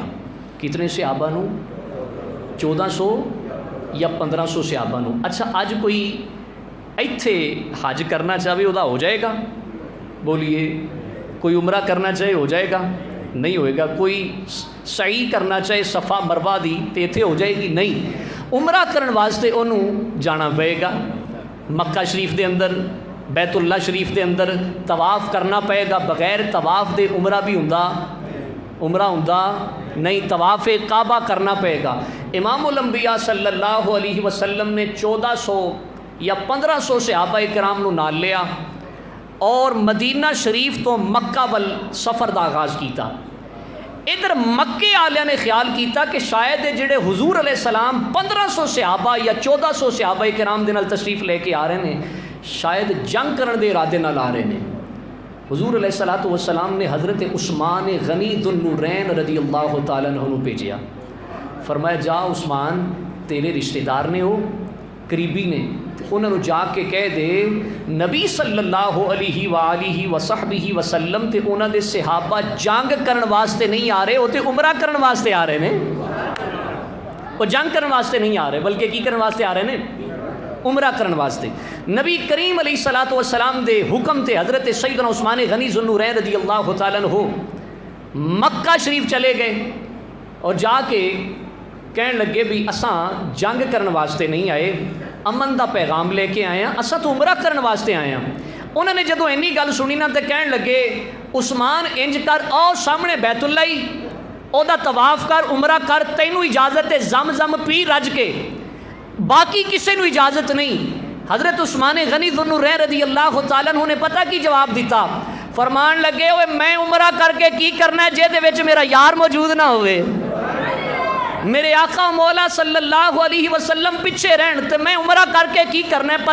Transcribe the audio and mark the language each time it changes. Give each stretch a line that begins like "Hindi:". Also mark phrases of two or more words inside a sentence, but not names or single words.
Punjabi: کتنے صحابہ نو؟ 1400 یا 1500 صحابہ نو. اچھا اج کوئی ایتھے حج کرنا چاہے وہ ہو جائے گا؟ بولیے. کوئی عمرہ کرنا چاہے ہو جائے گا؟ نہیں ہوئے گا. کوئی سعی کرنا چاہے صفا مروہ دی تے ایتھے ہو جائے گی؟ نہیں. عمرہ کرن واسطے انہوں جانا پئے گا مکہ شریف دے اندر، بیت اللہ شریف دے اندر طواف کرنا پئے گا. بغیر طواف دے عمرہ بھی عمرہ نہیں، طواف کعبہ کرنا پئے گا. امام الانبیاء
Arabic: صلی اللہ علیہ وسلم
Punjabi: نے 1400 یا 1500 صحابہ کرام نو نال لیا اور مدینہ شریف تو مکہ ول سفر دا آغاز کیتا. ادھر مکے والے نے خیال کیتا کہ شاید جڑے حضور
Arabic: علیہ السلام
Punjabi: 1500 صحابہ یا 1400 صحابہ کرام دے نال تشریف لے کے آ رہے ہیں، شاید جنگ کرن دے ارادے نال آ رہے ہیں. حضور
Arabic: علیہ الصلوۃ والسلام
Punjabi: نے حضرت عثمان غنی ذو النورین
Arabic: رضی اللہ تعالیٰ عنہ
Punjabi: بھیجیا. فرمایا جا عثمان، تیرے رشتہ دار نے وہ قریبی نے، انہوں نے جا کے کہہ دے نبی
Arabic: صلی اللہ علیہ وآلہ وصحبہ وسلم
Punjabi: تے انہوں دے صحابہ جنگ کرن واسطے نہیں آ رہے، وہ تے عمرہ کرن واسطے آ رہے ہیں. وہ جنگ کرن واسطے نہیں آ رہے بلکہ کی کرن واسطے آ رہے ہیں؟ عمرہ کرن واسطے. نبی کریم
Arabic: علیہ الصلوۃ والسلام
Punjabi: دے حکم تے حضرت سیدنا عثمان غنی ذو النورین
Arabic: رضی اللہ تعالیٰ عنہ
Punjabi: مکہ شریف چلے گئے اور جا کے کہنے لگے بھی اساں جنگ کرن واسطے نہیں آئے، امن دا پیغام لے کے آئے ہیں، اساں تو عمرہ کرن واسطے آئے ہیں. انہوں نے جدو اینی گل سنی نا تے کہنے لگے عثمان انج کر آؤ سامنے بیت اللہ ہی او دا طواف کر، عمرہ کر، تینوں اجازت ہے زمزم پی رج کے، باقی کسی نو اجازت نہیں. حضرت عثمان غنی ذو النورین
Arabic: رضی اللہ تعالیٰ عنہ
Punjabi: نے پتہ کی جواب دیتا؟ فرمان لگے ہوئے میں عمرہ کر کے کی کرنا ہے جے دے وچ میرا یار موجود نہ ہوئے، میرے آقا مولا
Arabic: صلی اللہ علیہ وسلم
Punjabi: پیچھے رہن تے میں عمرہ کر کے کی کرنا ہے.